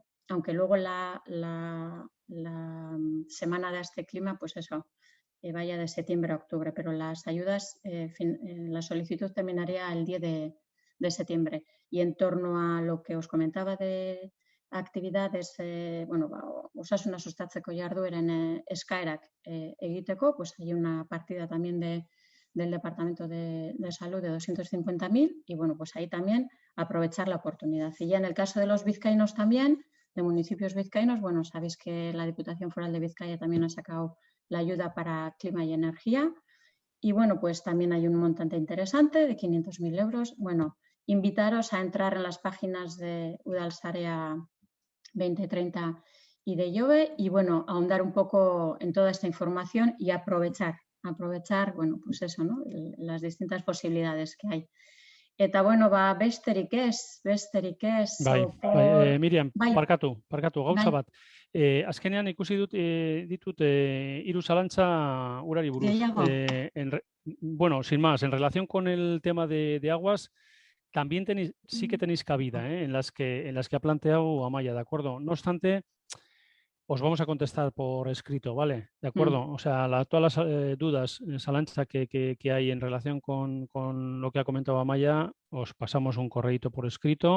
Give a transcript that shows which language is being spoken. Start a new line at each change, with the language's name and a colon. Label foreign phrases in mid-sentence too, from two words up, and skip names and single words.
Spanish: Aunque luego la semana de Asteclima, pues eso, vaya de septiembre a octubre, pero las ayudas, la solicitud terminaría el 10 de septiembre. Y en torno a lo que os comentaba de actividades,
Basque: bueno, osasuna sustatzeko jardueren eskaerak egiteko,
Spanish: pues hay una partida también del Departamento de Salud de 250.000 y bueno, pues ahí también aprovechar la oportunidad. Y ya en el caso de los vizcaínos también, de municipios vizcaínos, bueno, sabéis que la Diputación Foral de Vizcaya también ha sacado la ayuda para clima y energía y bueno, pues también hay un montante interesante de 500.000 euros. Bueno, invitaros a entrar en las páginas de Udalsarea 2030 y de IOVE y bueno, ahondar un poco en toda esta información y aprovechar, bueno, pues eso, ¿no? Las distintas posibilidades que hay.
Basque: Eta bueno, besterik ez. Miriam, parkatu, gauza bat. Azkenean ikusi ditut 3 zalantza urari buruz.
Spanish: Bueno, sin más, en relación con el tema de aguas, también sí que tenéis cabida en las que ha planteado Amaya, ¿de acuerdo? No obstante, os vamos a contestar por escrito, ¿vale? ¿De acuerdo? O sea, todas las dudas, Salancha, que hay en relación con lo que ha comentado Amaya, os pasamos un correíto por escrito.